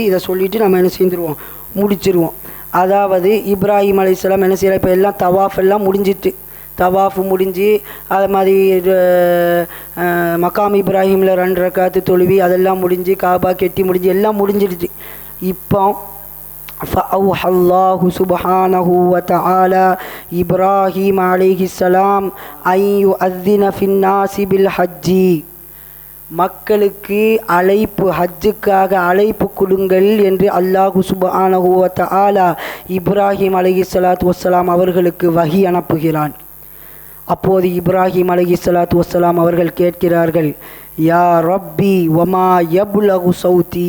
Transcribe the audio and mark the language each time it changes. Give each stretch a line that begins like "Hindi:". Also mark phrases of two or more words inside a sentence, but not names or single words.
Tamil: இதை சொல்லிவிட்டு நம்ம என்ன செஞ்சுருவோம், முடிச்சிருவோம். அதாவது இப்ராஹிம் அலைஹிஸ்ஸலாம் என்ன செய்யலாம், இப்போ எல்லாம் தவாஃப் எல்லாம் முடிஞ்சிட்டு, தவாஃபு முடிஞ்சு அது மாதிரி மகாம் இப்ராஹிமில் 2 ரக்காத்து தொழுவி அதெல்லாம் முடிஞ்சு காபா கெட்டி முடிஞ்சு எல்லாம் முடிஞ்சிடுச்சு.
Arabic: இப்போ فأوحى الله سبحانه وتعالى إبراهيم عليه السلام أن يؤذن في الناس بالحج,
Tamil: மக்களுக்கு அழைப்பு, ஹஜ்ஜுக்காக அழைப்பு கொடுங்கள் என்று
Arabic: الله سبحانه وتعالى
Tamil: இப்ராஹிம்
Arabic: عليه الصلاة والسلام
Tamil: அவர்களுக்கு வஹி அனுப்புகிறான். அப்போது இப்ராஹிம்
Arabic: عليه الصلاة والسلام
Tamil: அவர்கள் கேட்கிறார்கள்,
Arabic: يا ربي وما يبلغ صوتي.